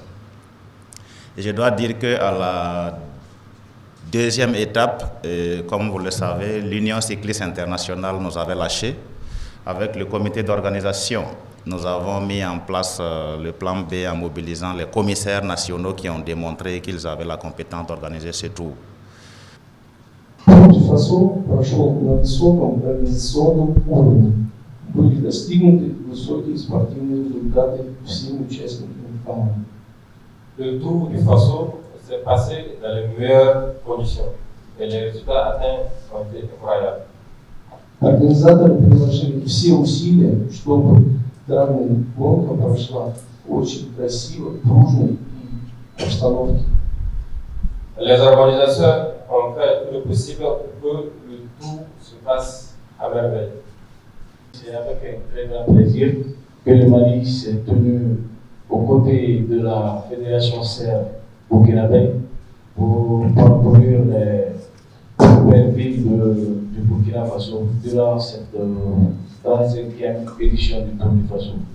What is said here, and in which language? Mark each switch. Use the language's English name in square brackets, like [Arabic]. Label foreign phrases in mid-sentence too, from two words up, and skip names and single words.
[French] Et je dois dire qu'à la deuxième étape, comme vous le savez, l'Union cycliste internationale nous avait lâchés. Avec le comité d'organisation, nous avons mis en place le plan B en mobilisant les commissaires nationaux qui ont démontré qu'ils avaient la compétence d'organiser ce tour. [Russian] Буркина Фасо прошел на высоком организационном уровне. Были достигнуты высокие спортивные результаты всеми участниками команды. [French] Le Tour du Faso s'est passé dans les meilleures conditions et les résultats atteints ont été incroyables. [Russian] Организаторы приложили все усилия, чтобы данная гонка прошла очень красиво, дружно и обстановке. [French] Les organisateurs ont fait tout le possible pour que le tour se passe à merveille. C'est avec un très grand plaisir que le Mali s'est tenu aux côtés de la Fédération serbe burkinabé pour parcourir les nouvelles villes du Burkina Faso durant cette 35e édition du Tour du Faso.